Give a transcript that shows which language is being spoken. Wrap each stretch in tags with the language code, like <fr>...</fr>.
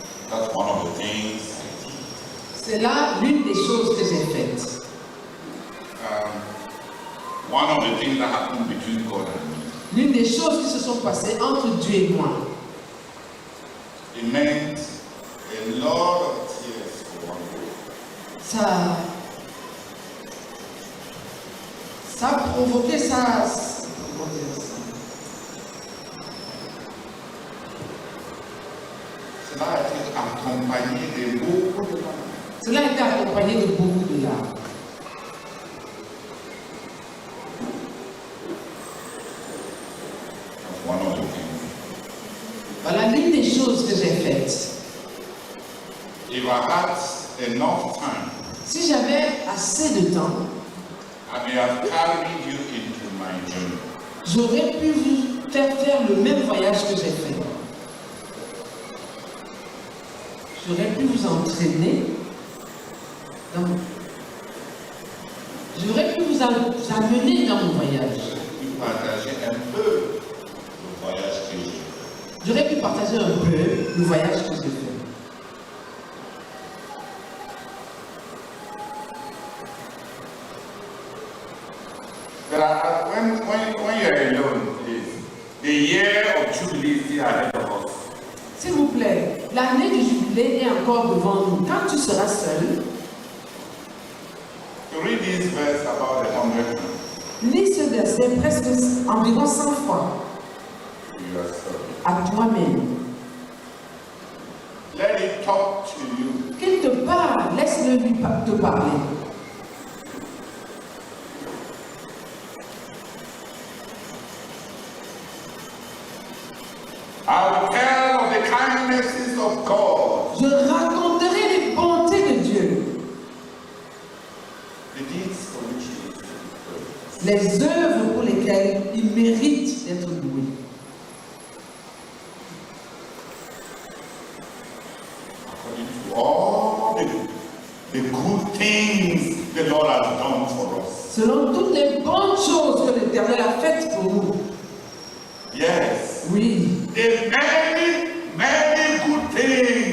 <en>That's one of the things I did.</en> <fr>C'est là l'une des choses que j'ai faites.</fr> <en>One of the things that happened between God and me.</en> <fr>L'une des choses qui se sont passées entre Dieu et moi.</fr> <en>It meant a lot of tears for one day.</en> <fr>Ça a provoqué ça. Comment dire ça? Cela a été accompagné de beaucoup de larmes. Cela a été accompagné de beaucoup de larmes.</fr> <en>That's one of the things.</en> <fr>Voilà l'une des choses que j'ai faites.</fr> <en>If I had enough time,</en> <fr>Si j'avais assez de temps,</fr> <en>I may have carried you into my journey.</en> <fr>j'aurais pu vous faire le même voyage que j'ai fait. J'aurais pu vous entraîner. J'aurais pu vous amener dans mon voyage. J'ai pu partager un peu le voyage que j'ai fait. J'aurais pu partager un peu le voyage que j'ai fait.</fr> <en>But when you're alone, the year of Jubilee is still ahead of us.</en> <fr>S'il vous plaît, l'année du jubilé est encore devant nous. Quand tu seras seul,</fr> <en>To read this verse about 100 times,</en> <fr>lis ce verset presque environ 100 fois</fr> <en>you are sorry.</en> <fr>à toi-même.</fr> <en>Let it talk to you.</en> <fr>Qu'il te parle, laisse-le lui te parler.</fr> <en>I will tell of the kindnesses of God,</en> <fr>Je raconterai les bontés de Dieu,</fr> <en>the deeds for which He is praised.</en> <fr>les œuvres pour lesquelles il mérite d'être loué.</fr> <en>According to all the good things the Lord has done for us.</en> <fr>Selon toutes les bonnes choses que l'Éternel a faites pour nous.</fr> <en>Yes.</en> <fr>Oui,</fr> <en>The many, many good things</en>